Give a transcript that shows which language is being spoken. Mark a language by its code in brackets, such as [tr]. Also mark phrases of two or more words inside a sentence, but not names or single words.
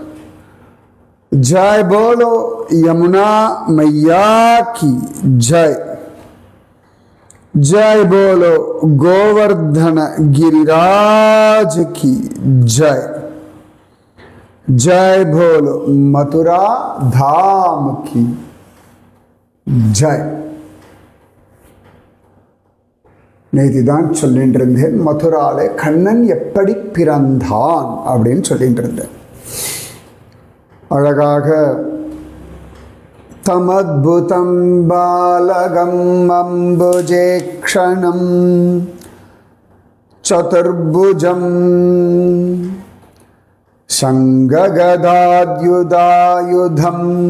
[hi] जय बोलो यमुना मैया की जय। जय बोलो गोवर्धन गिरिराज की जय। जय बोलो मथुरा धाम की जय। [ta] நேத்திதான் சொல்லிட்டு இருந்தேன், மதுராலே கண்ணன் எப்படி பிறந்தான் அப்படின்னு சொல்லிட்டு இருந்தேன். [sa] அழகாக तमद्भुतं बालकम् अम्बुजेक्षणम् चतुर्भुजम् शङ्खगदाद्युदायुधम्